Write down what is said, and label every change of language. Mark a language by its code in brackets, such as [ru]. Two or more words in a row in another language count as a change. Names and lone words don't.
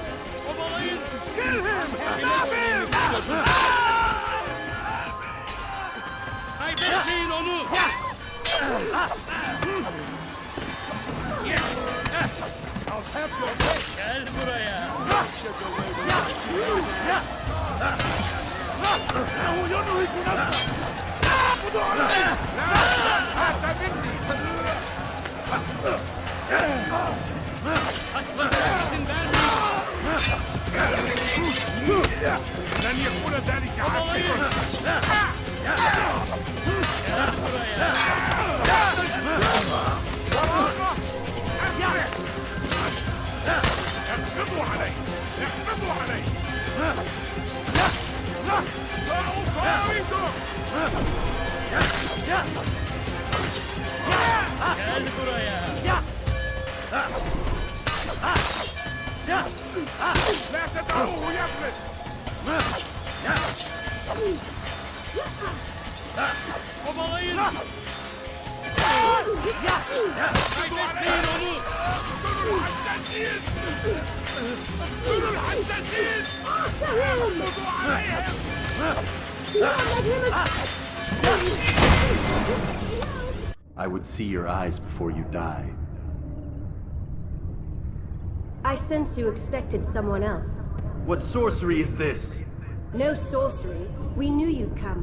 [tr] Obalayın. Kime boyun eğmek istiyorsun? Kaybetmeyin onu. Gel buraya. [ar] إنه ينهك نفسه. خذوا عليه. هذا مني. لن يكون ذلك عاجلا. اقبضوا عليه. اقبضوا عليه. [tr] Gel buraya. [ar] لا تدعوه يفلت. [tr] Obalayın. Kaybetmeyin onu. [ar] اقتلوا الحساسين. اقتلوا الحساسين. اقبضوا عليهم. [en] I would see your eyes before you die. I sense you expected someone else. What sorcery is this? No sorcery. We knew you'd come.